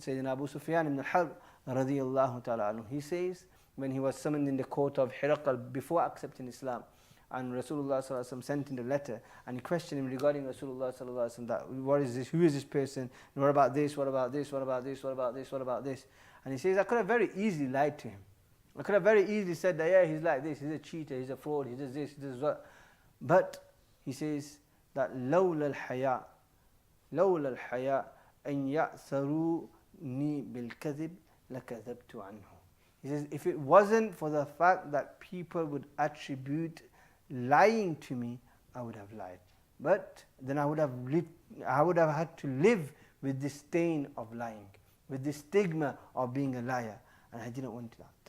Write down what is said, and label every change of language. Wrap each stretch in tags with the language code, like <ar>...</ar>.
<en>Sayyidina Abu Sufyan ibn al-Harb radiyallahu ta'ala anhu, he says, when he was summoned in the court of Hiraqal before accepting Islam, and Rasulullah sallallahu alaihi wasallam sent him a letter, and he questioned him regarding Rasulullah sallallahu alaihi wasallam, that what is this, who is this person, and what about this, what about this, what about this, what about this, what about this? And he says, I could have very easily lied to him. I could have very easily said that, yeah, he's like this, he's a cheater, he's a fraud, he does this, he does that. But he says that</en> <ar>لولا الحياء أن يأثروني بالكذب لكذبت عنه.</ar> <en>He says, if it wasn't for the fact that people would attribute lying to me, I would have lied. But then I would have had to live with this stain of lying, with this stigma of being a liar, and I didn't want that.</en>